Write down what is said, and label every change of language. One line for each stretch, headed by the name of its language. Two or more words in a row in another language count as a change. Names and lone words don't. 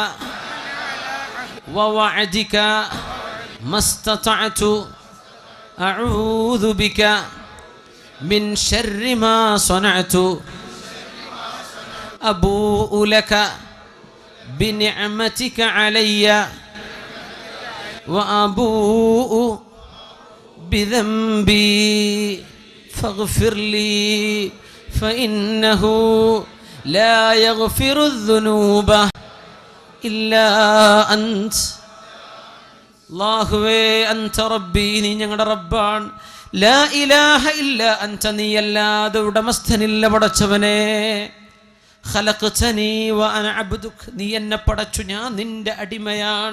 Arabic: ووعدك ما استطعت أعوذ بك من شر ما صنعت أبوء لك بنعمتك علي وأبوء بذنبي فاغفر لي فإنه لا يغفر الذنوب إلا أنت.
Malayalam: അല്ലാഹുവേ
Arabic: أنت ربي,
Malayalam: നീ ഞങ്ങളുടെ റബ്ബാണ്.
Arabic: لا إله إلا أنت,
Malayalam: നീ അല്ലാതെ ഉടമസ്ഥനില്ല പടച്ചവനെ.
Arabic: خلقتني وأنا عبدك,
Malayalam: നീ എന്നെ പടച്ചു, ഞാൻ നിന്റെ അടിമയാണ്.